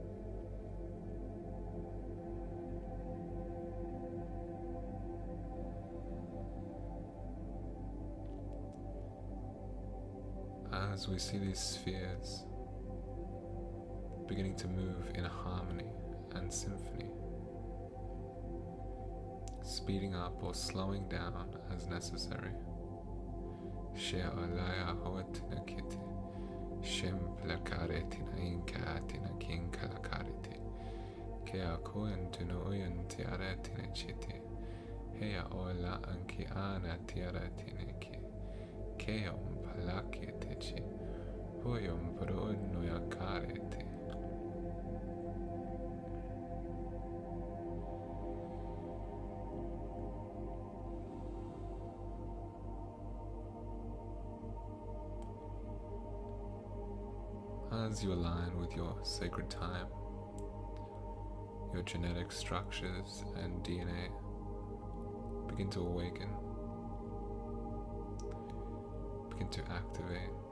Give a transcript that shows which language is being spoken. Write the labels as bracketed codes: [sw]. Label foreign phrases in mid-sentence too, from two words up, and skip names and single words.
[en] As we see these spheres beginning to move in harmony and symphony, speeding up or slowing down as necessary. She'olaya hoatina kiti, shem plakaretina inkatina kinkalakariti, kea koen tunoyan tiaratina chiti, hea ola anki ana tiaratina ki, keom palakitichi, hoyom prono yakariti. As you align with your sacred time, your genetic structures and DNA begin to awaken, begin to activate.